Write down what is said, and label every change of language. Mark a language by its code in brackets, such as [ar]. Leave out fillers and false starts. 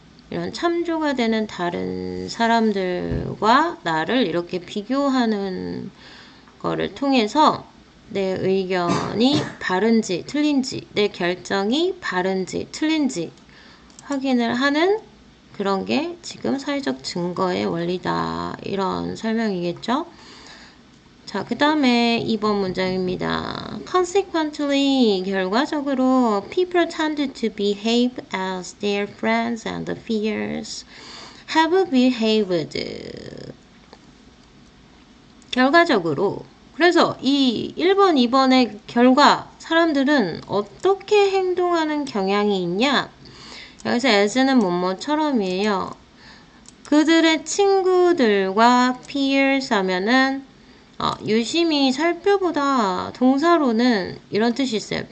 [ko] 이런 참조가 되는 다른 사람들과 나를 이렇게 비교하는 거를 통해서 내 의견이 바른지 틀린지, 내 결정이 바른지 틀린지 확인을 하는 그런 게 지금 사회적 증거의 원리다. 이런 설명이겠죠? 자, 그 다음에 2번 문장입니다. [en] Consequently, [ko] 결과적으로 [en] people tend to behave as their friends and peers have behaved. [ko] 결과적으로 그래서 이 1번, 2번의 결과 사람들은 어떻게 행동하는 경향이 있냐? 여기서 as는 뭐뭐처럼이에요. 그들의 친구들과 peers 하면은 유심히 살펴보다 동사로는 이런 뜻이 있어요.